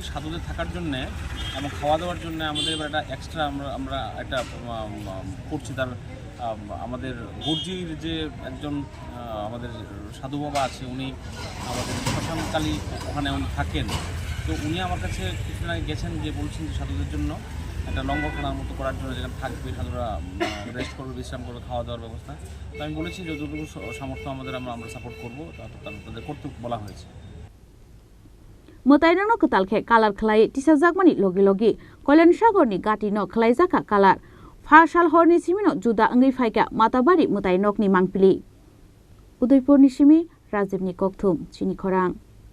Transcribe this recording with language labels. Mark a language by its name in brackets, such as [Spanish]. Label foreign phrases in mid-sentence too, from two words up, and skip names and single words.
[Bangla] সাধুদের থাকার জন্যে এবং খাওয়া দাওয়ার জন্য আমাদের এবার একটা এক্সট্রা আমরা একটা করছি তার আমাদের গুর্জির যে একজন আমাদের সাধু বাবা আছে উনি আমাদের শ্মশানকালী ওখানে উনি থাকেন তো উনি আমার কাছে কিছুদিন আগে গেছেন যে বলছেন যে সাধুদের জন্য একটা লঙ্গরখানার মতো করার জন্য যেখানে থাকবে সাধুরা রেস্ট করবে বিশ্রাম করবে খাওয়া দাওয়ার ব্যবস্থা তো আমি বলেছি যতটুকু সামর্থ্য আমাদের আমরা সাপোর্ট করবো তাদের করতে বলা হয়েছে [Kok Borok] Mwtainok ketalkhe kalar khlai Tisajakmani logi logi Kolyan Sagorni gati no khlaijaka kalar Farsal horni simino juda angui phaika Matabari Mwtainok ni mangpili Udaipur ni simi Rajibni Kokthum Chini Khorang